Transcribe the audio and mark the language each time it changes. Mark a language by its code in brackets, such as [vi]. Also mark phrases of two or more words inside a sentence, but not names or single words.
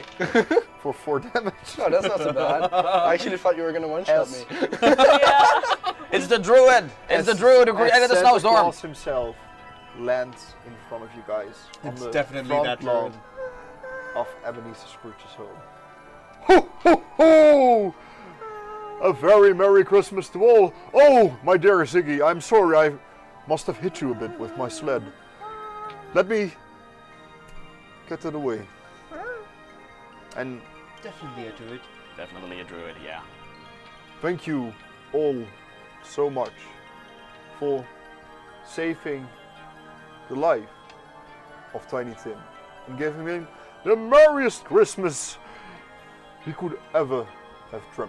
[en] For 4 damage. No, that's not so bad. I actually thought you were gonna one-shot As- me. Yeah. It's the druid! It's the druid who created the Santa snowstorm! Claus himself lands in front of you guys on It's the definitely front that lawn druid. of Ebenezer Scrooge's home. Ho ho ho! A very Merry Christmas to all. Oh, my dear Ziggy, I'm sorry I must have hit you a bit with my sled. Let me get it away. And Definitely a druid. Definitely a druid, yeah. thank you all so much for saving the life of Tiny Tim and giving him the merriest Christmas he could ever have dreamt.